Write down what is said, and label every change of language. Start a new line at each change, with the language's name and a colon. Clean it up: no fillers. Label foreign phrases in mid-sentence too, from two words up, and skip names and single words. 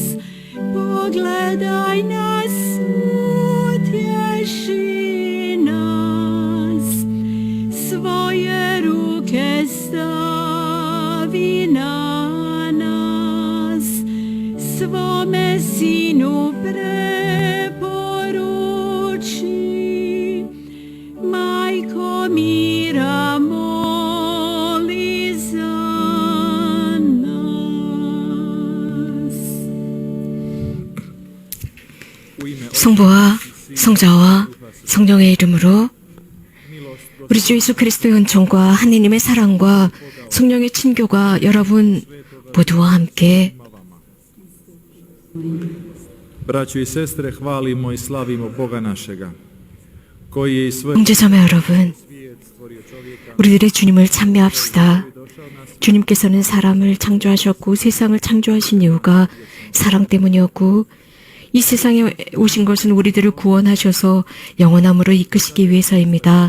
Croatian: Pogledaj nas, utješi nas, svoje ruke stavi na nas, svome sinu preporuči, majko mira moli za nas.
Korean: 성부와 성자와 성령의 이름으로 우리 주 예수 그리스도의 은총과 하느님의 사랑과 성령의 친교가 여러분 모두와 함께
Croatian: Braćo i sestre, hvalimo i slavimo Boga našega, koji je i sve
Korean: 형제자매 여러분, 우리들의 주님을 찬미합시다. 주님께서는 사람을 창조하셨고 세상을 창조하신 이유가 사랑 때문이었고 이 세상에 오신 것은 우리들을 구원하셔서 영원함으로 이끄시기 위해서입니다.